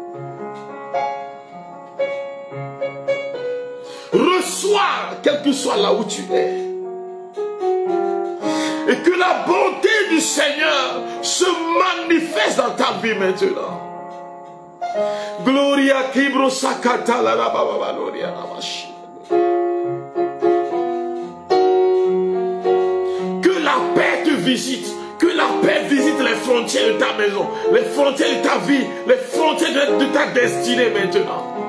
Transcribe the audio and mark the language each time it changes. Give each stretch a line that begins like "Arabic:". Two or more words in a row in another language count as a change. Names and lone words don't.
French: Reçois, quel que soit là où tu es. Et que la bonté du Seigneur se manifeste dans ta vie maintenant. Gloria kibro sakata la baba gloria namashi. Que la paix te visite. Que la paix visite les frontières de ta maison, les frontières de ta vie, les frontières de ta destinée maintenant.